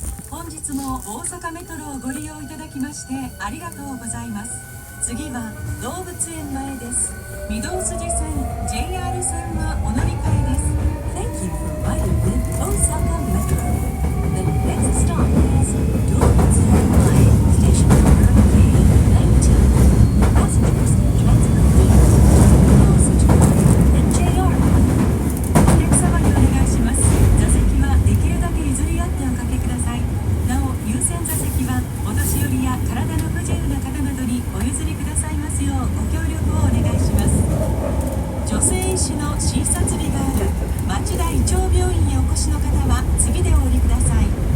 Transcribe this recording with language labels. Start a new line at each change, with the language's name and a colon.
Japanese: 本日も大阪メトロをご利用いただきましてありがとうございます。次は動物園前です。御堂筋線 JR 線はお乗り換えです。
English: Thank you for riding with Osaka Metro. The next stop is Doubletsuenmae, station number K19. Passengers transfer here to Minosuchi and JR Line.
Japanese: お客様にお願いします。座席はできるだけ譲り合っておかけください。なお優先座席はお年寄りや体の不自由な方などにお譲りくださいますようご協力をお願いします。女性医師の診察日がある町田胃腸病院へお越しの方は次でお降りください。